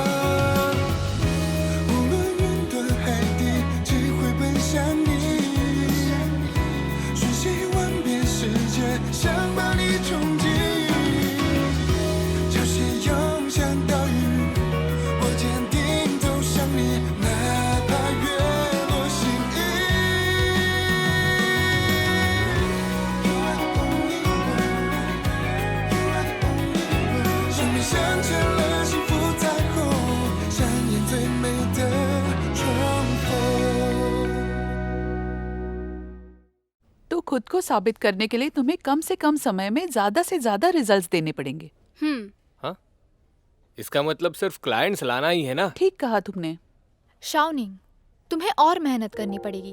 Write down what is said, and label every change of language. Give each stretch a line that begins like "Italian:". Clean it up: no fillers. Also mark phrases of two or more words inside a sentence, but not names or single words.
Chinese: 无论云端海底，只会奔向你，瞬息万变世界，想把你冲击。潮汐涌向岛屿，我坚定走向你，哪怕月落心意。
English: You are the only one, you are the only one。
Chinese: 生命镶嵌了幸福彩虹，上演最美的重逢。
Hindi: तो खुद को साबित करने के लिए तुम्हें कम से कम समय में ज्यादा से ज्यादा रिजल्ट्स देने पड़ेंगे। हाँ, इसका मतलब सिर्फ क्लाइंट्स लाना ही है ना? ठीक कहा तुमने। शाओनिंग, तुम्हें और मेहनत करनी पड़ेगी।